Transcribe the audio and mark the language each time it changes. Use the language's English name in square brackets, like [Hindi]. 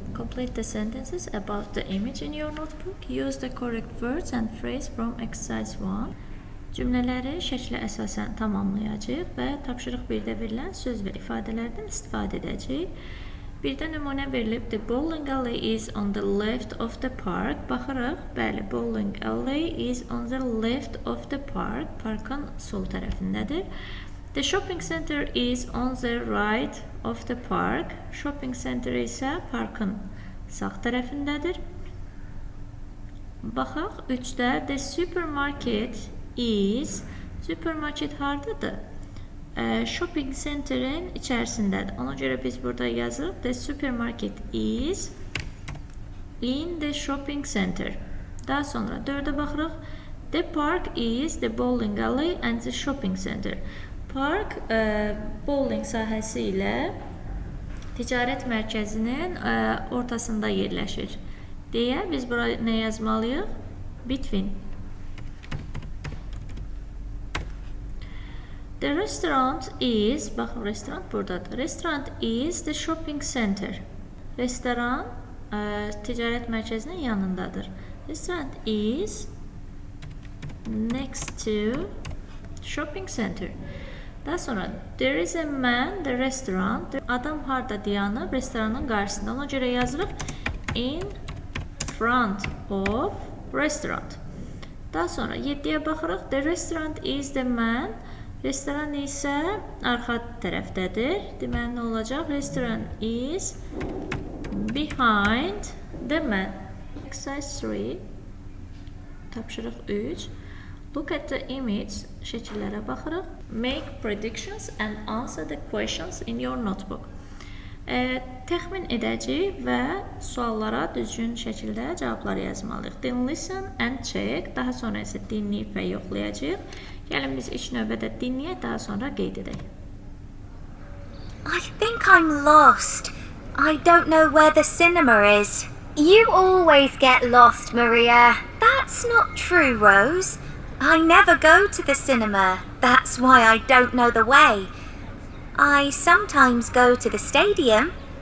[English] Complete the sentences about the image in your notebook. Use the correct words and phrase from exercise 1. [Azerbaijani] Cümlələri şəklə əsasən tamamlayacağıq və tapşırıq 1-də verilən söz və ifadələrdən istifadə edəcəyik. Birdə nümunə verilib, [English] the bowling alley is on the left of the park. [Azerbaijani] Baxırıq, bəli, [English] bowling alley is on the left of the park. [Azerbaijani] Parkın sol tərəfindədir. [English] The shopping center is on the right of the park. [Azerbaijani] Shopping center isə parkın sağ tərəfindədir. Baxaq, 3-də [English] the supermarket is. [Azerbaijani] Supermarket hardadır? Shopping center'in içərisindədir. Ona görə biz burada yazırıq. [English] The supermarket is in the shopping center. [Azerbaijani] Daha sonra 4-ə baxırıq. [English] The park is the bowling alley and the shopping center. [Azerbaijani] Park bowling sahəsi ilə ticarət mərkəzinin ortasında yerləşir deyə biz buraya nə yazmalıyıq? [English] Between. The restaurant is, [Azerbaijani] baxın, restoran buradadır. [English] Restaurant is the shopping center. [Azerbaijani] Restoran ticarət mərkəzinin yanındadır. [English] Restaurant is next to shopping center. [Azerbaijani] Daha sonra [English] there is a man the restaurant. [Azerbaijani] Adam harda dayanıb restoranın qarşısında. Ona görə yazırıq [English] in front of restaurant. [Azerbaijani] Daha sonra 7-yə baxırıq. [English] The restaurant is the man. [Azerbaijani] Restoran isə arxa tərəfdədir. Deməli nə olacaq? [English] Restaurant is behind the man. Exercise 3. [Azerbaijani] Tapşırıq 3. [English] Look at the image. [Azerbaijani] Şəkillərə baxırıq. [English] Make predictions and answer the questions in your notebook. [Azerbaijani] Təxmin edəcəyik və suallara düzgün şəkildə cavablar yazmalıyıq. [English] Then listen and check. [Azerbaijani] Daha sonra isə dinləyib və yoxlayacağıq. Gəlin biz ilk növbədə dinləyək, daha sonra qeyd edək. [English] I think I'm lost. I don't know where the cinema is. You always get lost, Maria. That's not true, Rose. I never go to the cinema. That's why I don't know the way. I sometimes go to the stadium.